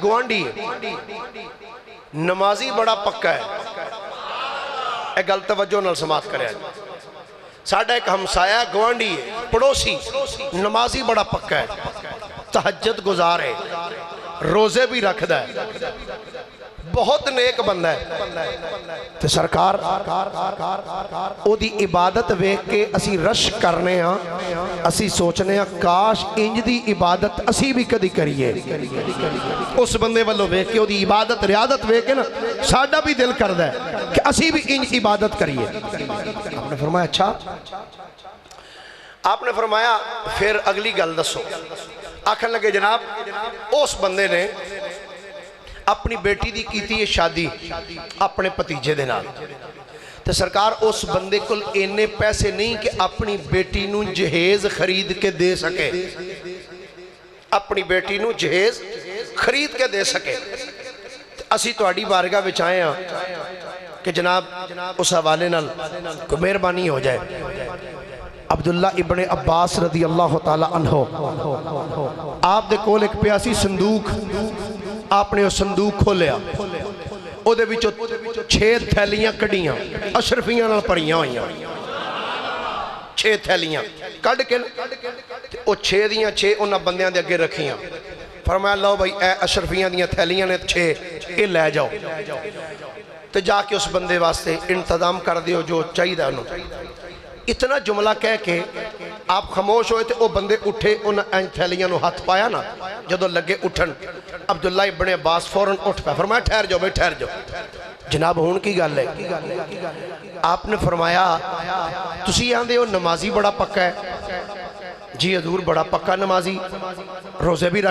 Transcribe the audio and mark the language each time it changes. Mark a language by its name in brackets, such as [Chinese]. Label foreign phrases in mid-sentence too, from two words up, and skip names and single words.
[Punjabi] گوانڈی ہے نمازی بڑا پکا ہے اے گل توجہ نال سماعت کرے ساڑھا ایک ہمسایہ گوانڈی ہے پڑوسی نمازی بڑا پکا ہے تہجد گزار ہے روزے بھی رکھدا ہے بہت نیک بندہ ہے تے سرکار او دی عبادت ویکھ کے اسی رش کرنے ہاں اسی سوچنے ہاں کاش انج دی عبادت اسی بھی کدی کریے اس بندے والوں ویکھ کے او دی عبادت ریاضت ویکھ کے نا ساڈا بھی دل کردا ہے کہ اسی بھی انج عبادت کریے آپ نے فرمایا اچھا آپ نے فرمایا پھر اگلی گل دسو آکھن لگے جناب اس بندے نے اپنی بیٹی دی کیتی ہے شادی اپنے پتیجے دے نال تے سرکار اس بندے کل اینے پیسے نہیں کہ اپنی بیٹی نو جہیز خرید کے دے سکے اپنی بیٹی نو جہیز خرید کے دے سکے اسی تواڈی بارگاہ وچ آئے ہاں کہ جناب اس حوالے نال کوئی مہربانی ہو جائے عبداللہ ابن عباس رضی اللہ تعالی عنہ آپ دے کول ایک پیاسی صندوق آپ نے وہ صندوق کھولیا او دے وچوں 6 تھیلیاں کڈیاں اشرفیاں نال پڑیاں ہوئیاں 6 تھیلیاں کڈ کے او 6 دیاں 6 انہاں بندیاں دے اگے رکھیاں فرمایا لو بھائی اے اشرفیاں دیاں تھیلیاں نے 6 اے لے جاؤ تو جا کے اس بندے واسطے انتظام کر دیو جو چاہیے انہوں اتنا جملہ کہہ کے آپ خاموش ہوئے تھے وہ بندے اٹھے انہیں تھیلیاں نو ہاتھ پایا نا جدو لگے اٹھن عبداللہ ابن عباس فوراں اٹھ پایا فرمایا ٹھہر جاؤ بھائی ٹھہر جاؤ جناب ہون کی گل ہے آپ نے فرمایا تسی آندے ہو نمازی بڑا پکا ہے جی حضور بڑا پکا نمازی روزے بھی